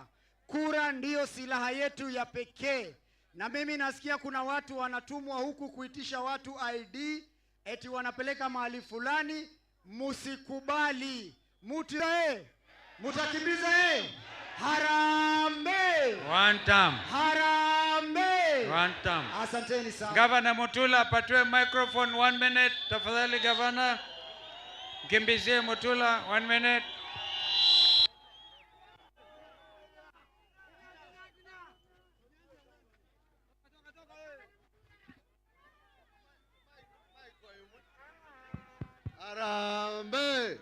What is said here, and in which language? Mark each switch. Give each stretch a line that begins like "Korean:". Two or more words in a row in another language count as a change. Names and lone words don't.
Swahili: Kura ndiyo silaha yetu ya pekee. Na mimi nasikia kuna watu wanatumwa huku kuitisha watu ID, eti wanapeleka mahali fulani. Musikubali. Mutakimbiza Harambe.
English: One time.
Swahili: Harambe.
English: One time.
Swahili: Asanteni sana. Governor Mutula apatiwe microphone 1 minute. Tafadhali Governor. Kimbizie Mutula 1 minute. Harambe.